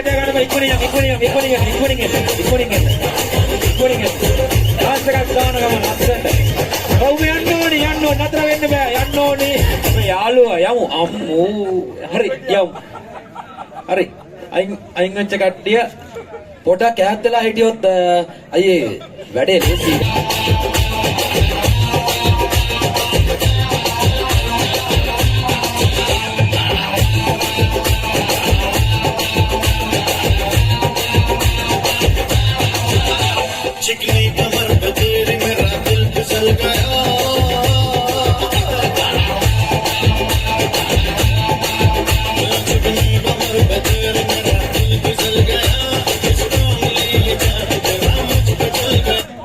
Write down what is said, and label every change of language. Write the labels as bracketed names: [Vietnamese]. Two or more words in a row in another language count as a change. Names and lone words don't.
[Sinhala] ගන්න ඉක්මනින් ඩාන්ස් එකක් දාන ගමන් ලස්සනට ඔව් යන්න ඕනේ නතර වෙන්න බෑ යන්න ඕනේ මේ යාළුවා යමු අම්මෝ හරි යමු හරි අයින් වෙච්ච කට්ටිය පොඩක් ඈත් වෙලා හිටියොත් අයියේ වැඩේ ලේසි [Hindi] चिकनी कमर पे तेरे मेरा दिल फिसल गया चिकनी कमर पे तेरे मेरा दिल फिसल गया स्ट्रांगली ये जान तेरा मुझ पे चल गया